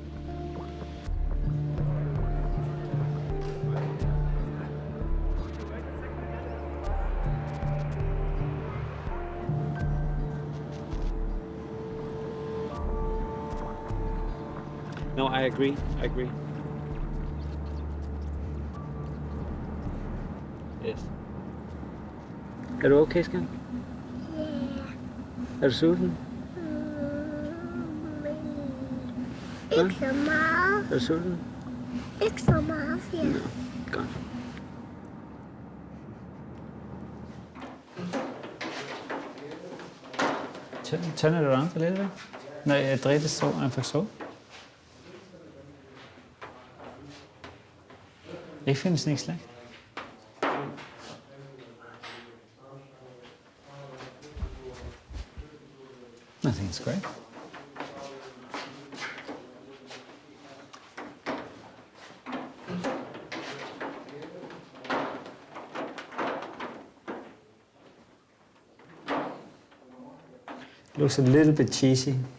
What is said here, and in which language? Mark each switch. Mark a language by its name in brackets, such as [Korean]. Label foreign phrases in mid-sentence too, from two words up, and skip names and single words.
[English] No, I agree. Yes. [Danish] Er du okay, skat? Ja. Er du sulten? Ikke så meget. Er du sulten? Ikke så meget, siger jeg. Godt. [English] Turn it around a little bit. No, [German] dreh das so, einfach so. Ich finde es nicht schlecht. [English] I think it's great. Looks a little bit cheesy.